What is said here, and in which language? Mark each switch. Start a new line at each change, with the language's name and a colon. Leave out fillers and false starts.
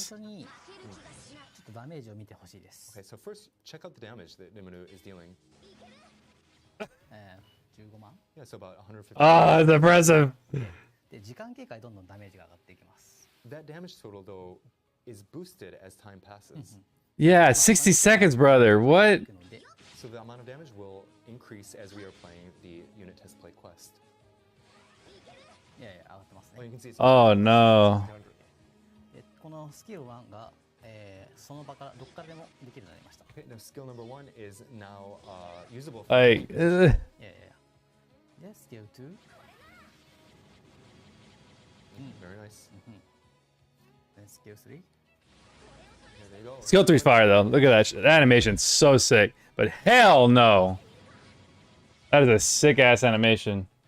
Japanese: 初にちょっとダメージを見てほしいです。
English: Okay, so first, check out the damage that Nimonu is dealing.
Japanese: 15万。
English: Yeah, so about 150. Ah, it's impressive.
Japanese: で時間経過でどんどんダメージが上がっていきます。
English: That damage total, though, is boosted as time passes. Yeah, 60 seconds, brother. What?
Japanese: いくので
English: So the amount of damage will increase as we are playing the unit test play quest.
Japanese: いやいや上がってます
English: Oh, you
Japanese: ね。
English: can see it's Oh no.
Japanese: でこのスキル1が、その場からどこからでもできるようになりました。
English: Okay, now skill number 1 is now usable. For Like,
Japanese: いやいやいや。でスキル2。
English: Very nice.
Japanese: でスキル3。
English: There you go. skill 3's fire though. Look at that. That animation's so sick. But hell no. That is a sick ass animation.